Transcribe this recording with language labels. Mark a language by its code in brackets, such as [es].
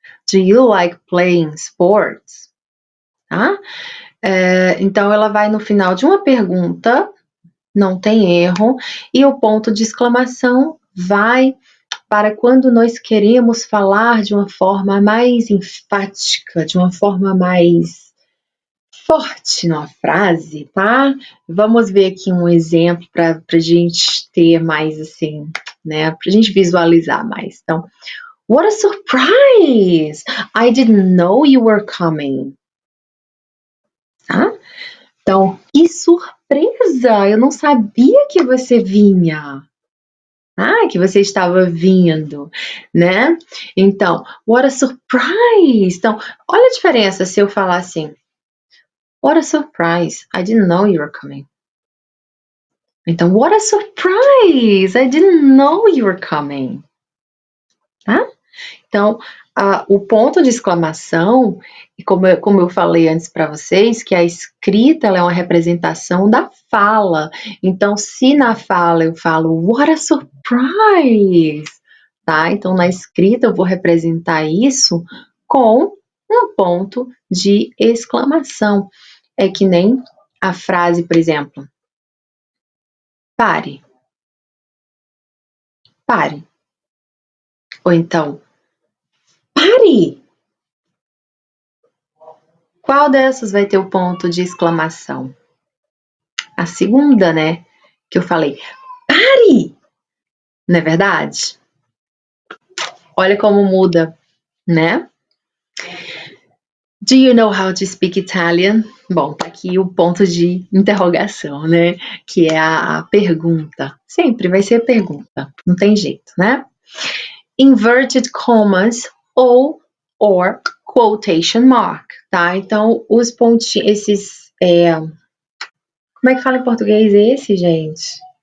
[en] Do you like playing sports? [pt] Tá? Então, ela vai no final de uma pergunta, não tem erro, e o ponto de exclamação vai para quando nós queremos falar de uma forma mais enfática, de uma forma mais forte numa frase, tá? Vamos ver aqui um exemplo para a gente ter mais assim, né? Para a gente visualizar mais. Então, [en] what a surprise! I didn't know you were coming. [pt] Tá? Então, que surpresa! Eu não sabia que você vinha. Que você estava vindo, né? Então, [en] what a surprise! [pt] Então, olha a diferença se eu falar assim, what a surprise! [en] I didn't know you were coming. Então, what a surprise! I didn't know you were coming. [pt] Tá? Então, o ponto de exclamação, e como eu falei antes para vocês, que a escrita ela é uma representação da fala. Então, se na fala eu falo, [en] what a surprise! [pt] Tá? Então, na escrita eu vou representar isso com um ponto de exclamação. É que nem a frase, por exemplo, pare. Pare. Ou então, pare! Qual dessas vai ter o ponto de exclamação? A segunda, né? Que eu falei, pare! Não é verdade? Olha como muda, né? [en] Do you know how to speak Italian? [pt] Bom, tá aqui o ponto de interrogação, né? Que é a pergunta. Sempre vai ser a pergunta, não tem jeito, né? [en] Inverted commas or quotation mark, [pt] tá? Então, os pontinhos, esses... como é que fala em português esse, gente?